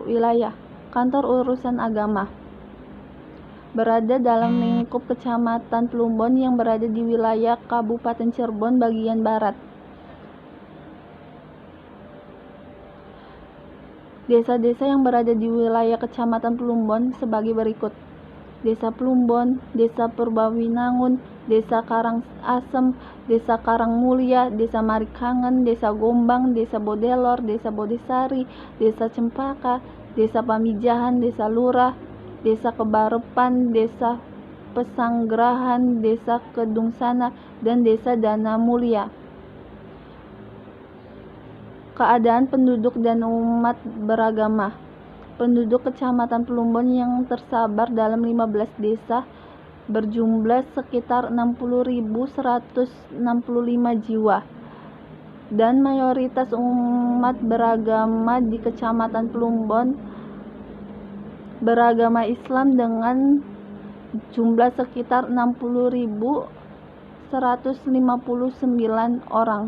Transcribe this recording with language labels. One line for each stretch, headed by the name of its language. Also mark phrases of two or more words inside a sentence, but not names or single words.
Indonesian: Wilayah Kantor Urusan Agama berada dalam lingkup Kecamatan Plumbon yang berada di wilayah Kabupaten Cirebon bagian barat. Desa-desa yang berada di wilayah Kecamatan Plumbon sebagai berikut: Desa Plumbon, Desa Purbawinangun, Desa Karangasem, Desa Karangmulia, Desa Marikangen, Desa Gombang, Desa Bodelor, Desa Bodesari, Desa Cempaka, Desa Pamijahan, Desa Lurah, Desa Kebarepan, Desa Pesanggerahan, Desa Kedungsana, dan Desa Dana Mulia. Keadaan penduduk dan umat beragama. Penduduk Kecamatan Plumbon yang tersebar dalam 15 desa berjumlah sekitar 60.165 jiwa, dan mayoritas umat beragama di Kecamatan Plumbon beragama Islam dengan jumlah sekitar 60.159 orang.